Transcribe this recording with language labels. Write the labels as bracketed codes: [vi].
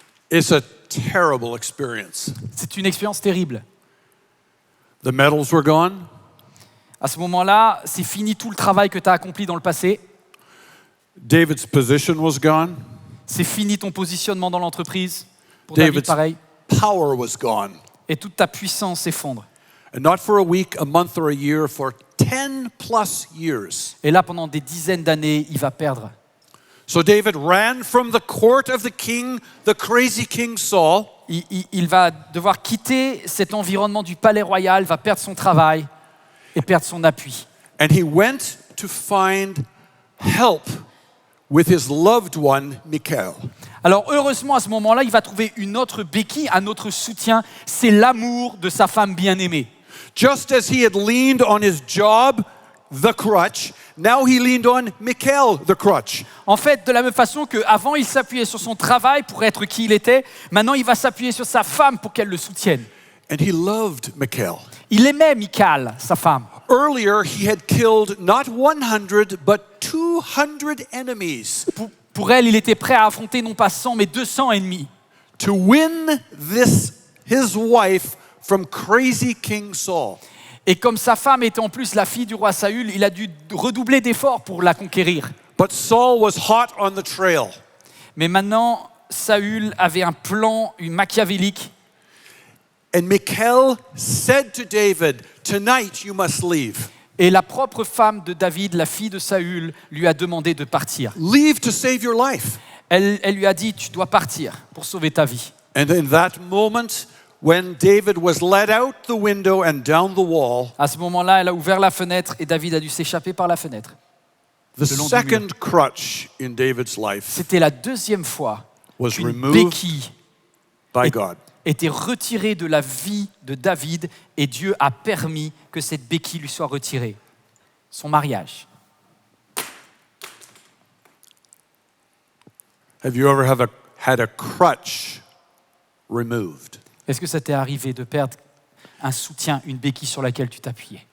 [en] It's a terrible experience. [fr] C'est une expérience terrible. [en] The medals were gone. [fr] À ce moment-là, c'est fini tout le travail que tu as accompli dans le passé. [en] David's position was gone. [fr] C'est fini ton positionnement dans l'entreprise. Pour David, [en] David's [fr] pareil. [en] power was gone. [fr] Et toute ta puissance s'effondre. [en] And not for a week, a month, or a year, for 10 plus years. [fr] Et là, pendant des dizaines d'années, il va perdre. [en] So David ran from the court of the king, the crazy king Saul. [fr] Il va devoir quitter cet environnement du palais royal, va perdre son travail et perdre son appui. [en] And he went to find help with his loved one, Michal. [fr] Alors heureusement, à ce moment-là, il va trouver une autre béquille, un autre soutien. C'est l'amour de sa femme bien-aimée. [en] Just as he had leaned on his job, the crutch, now he leaned on Michal, the crutch. [fr] En fait, de la même façon qu'avant, il s'appuyait sur son travail pour être qui il était, maintenant, il va s'appuyer sur sa femme pour qu'elle le soutienne. [en] And he loved Michal. [fr] Il aimait Michal, sa femme. [en] Earlier, he had killed not 100, but 200 enemies [fr] Pour elle, il était prêt à affronter non pas 100, mais 200 ennemis. [en] to win his wife from crazy King Saul. [fr] Et comme sa femme était en plus la fille du roi Saül, il a dû redoubler d'efforts pour la conquérir. [en] But Saul was hot on the trail. [fr] Mais maintenant, Saül avait un plan machiavélique. [en] And Michal said to David, "Tonight you must leave. [fr] Et la propre femme de David, la fille de Saül, lui a demandé de partir. [en] Leave to save your life." [fr] Elle lui a dit, tu dois partir pour sauver ta vie. [en] And in that moment, when David was led out the window and down the wall, [fr] À ce moment-là, elle a ouvert la fenêtre et David a dû s'échapper par la fenêtre. [en] the [fr] Le long du [en] second crutch in David's life [fr] C'était la deuxième fois [en] was [fr] qu'une [en] removed [fr] béquille [en] by God. [fr] était retirée de la vie de David et Dieu a permis que cette béquille lui soit retirée. Son mariage. [en] Have you ever had a crutch removed? [fr] Est-ce que ça t'est arrivé de perdre un soutien, une béquille sur laquelle tu t'appuyais?